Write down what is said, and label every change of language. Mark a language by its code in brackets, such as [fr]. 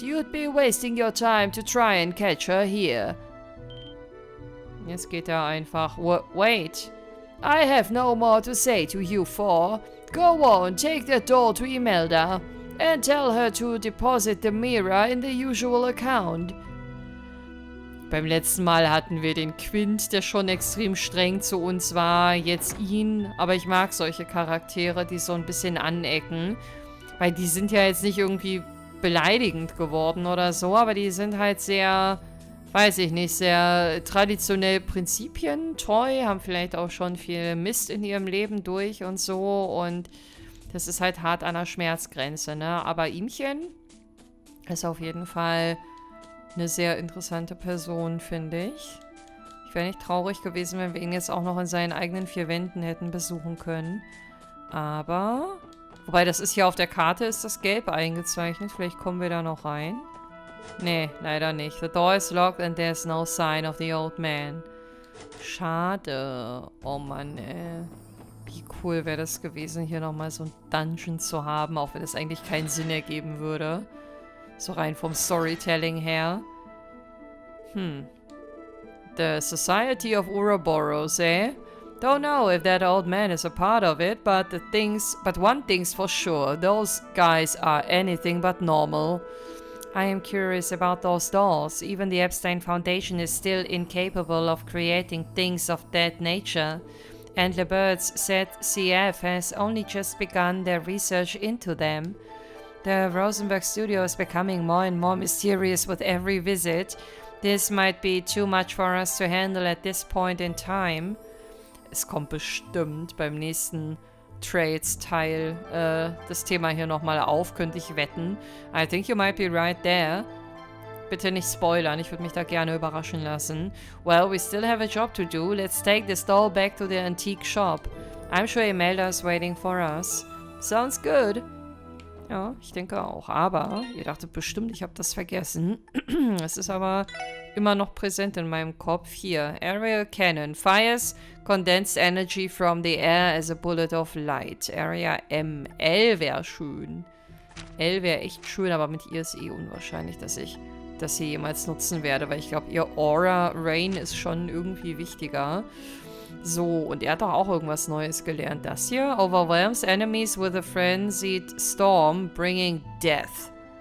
[en] You'd be wasting your time to try and catch her here. [de] Jetzt geht er einfach. [en] Wait. I have no more to say to you four. Go on, take the doll to Imelda. And tell her to deposit the MEHR in the usual account. [de] Beim letzten Mal hatten wir den Quint, der schon extrem streng zu uns war. Jetzt ihn. Aber ich mag solche Charaktere, die so ein bisschen anecken. Weil die sind ja jetzt nicht irgendwie beleidigend geworden oder so. Aber die sind halt sehr, weiß ich nicht, sehr traditionell prinzipientreu. Haben vielleicht auch schon viel Mist in ihrem Leben durch und so. Und das ist halt hart an der Schmerzgrenze, ne? Aber ihmchen ist auf jeden Fall eine sehr interessante Person, finde ich. Ich wäre nicht traurig gewesen, wenn wir ihn jetzt auch noch in seinen eigenen 4 Wänden hätten besuchen können. Aber, wobei das ist hier auf der Karte, ist das gelb eingezeichnet. Vielleicht kommen wir da noch rein. Nee, leider nicht. [en] The door is locked and there's no sign of the old man. [de] Schade. Oh Mann, ey. Wie cool wäre das gewesen, hier nochmal so ein Dungeon zu haben, auch wenn es eigentlich keinen Sinn ergeben würde. So rein vom Storytelling her. [en] The Society of Ouroboros, eh? Don't know if that old man is a part of it, but one thing's for sure. Those guys are anything but normal. I am curious about those dolls. Even the Epstein Foundation is still incapable of creating things of that nature. And LeBird's ZCF has only just begun their research into them. The Rosenberg studio is becoming more and more mysterious with every visit. This might be too much for us to handle at this point in time. [de] Es kommt bestimmt beim nächsten Trades-Teil das Thema hier nochmal auf, könnte ich wetten. [en] I think you might be right there. [de] Bitte nicht spoilern, ich würde mich da gerne überraschen lassen. [en] Well, we still have a job to do. Let's take this doll back to the antique shop. I'm sure Imelda is waiting for us. Sounds good. [de] Ja, ich denke auch. Aber, ihr dachtet bestimmt, ich habe das vergessen. Es ist aber immer noch präsent in meinem Kopf. Hier, Aerial Cannon. [en] Fires condensed energy from the air as a bullet of light. [de] Area M. L wäre schön. L wäre echt schön, aber mit ihr ist eh unwahrscheinlich, dass ich das hier jemals nutzen werde, weil ich glaube, ihr Aura Rain ist schon irgendwie wichtiger. So, und er hat doch auch irgendwas Neues gelernt. Das hier, [en] overwhelms enemies with a frenzied storm, bringing death.